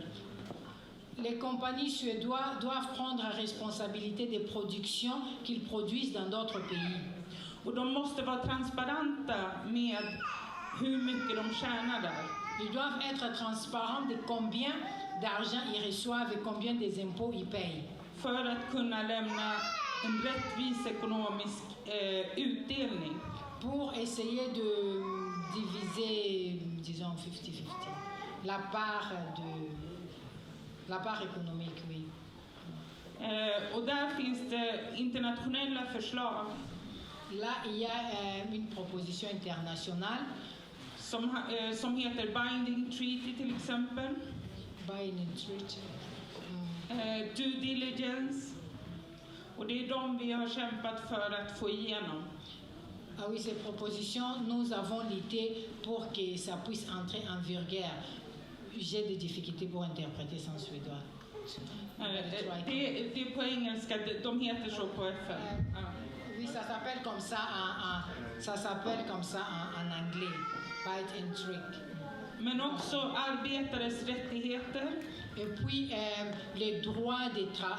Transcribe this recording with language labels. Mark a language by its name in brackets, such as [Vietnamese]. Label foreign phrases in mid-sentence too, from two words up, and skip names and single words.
[French] Les compagnies suédoises doivent prendre la responsabilité des productions qu'ils produisent dans d'autres pays. [Swedish] Och de måste vara transparenta med hur mycket de tjänar där. [French] Ils doivent être transparents de combien d'argent ils reçoivent et combien des impôts ils payent. [Swedish] För att kunna lämna en rättvis ekonomisk utdelning. [French] Pour essayer de diviser, disons 50-50, la part économique, oui. [Swedish] Och där finns det internationella förslag [French] Là, il y a une proposition internationale, [Swedish] som heter Binding Treaty till exempel. Binding Treaty. [English] Due diligence. [Swedish] Och det är de vi har kämpat för att få igenom. [French] Ah oui, ces propositions, nous avons lutté pour que ça puisse entrer en vigueur. J'ai des difficultés pour interpréter ça en suédois. [Swedish] Det är på engelska, de heter så på FN. [French] Oui, ça s'appelle comme ça en anglais. [English] Bite and trick. [Swedish] Men också arbetares rättigheter. [French] Et puis les droits